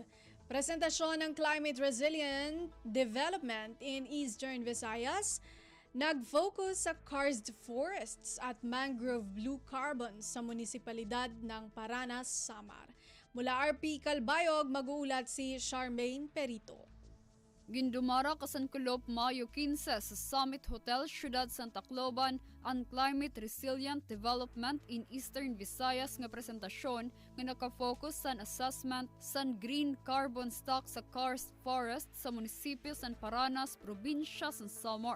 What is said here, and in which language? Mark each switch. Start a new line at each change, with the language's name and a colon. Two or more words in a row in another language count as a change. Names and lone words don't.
Filipino: Presentasyon ng
English: Climate Resilient Development in Eastern Visayas,
Filipino: nag-focus sa
English: karst forests
Filipino: at
English: mangrove blue carbon
Filipino: sa munisipalidad ng Paranas, Samar. Mula RP Kalbayog, mag-uulat si Charmaine Perito.
Waray: Gindumara kasankulop Mayo 15 sa Summit Hotel Ciudad Santa Cloban ang
English: Climate Resilient Development in Eastern Visayas
Waray: nga presentasyon nga nakafocus sa assessment sa
English: green carbon stock
Waray: sa
English: karst forest
Waray: sa munisipyo San Paranas, probinsya San Samar.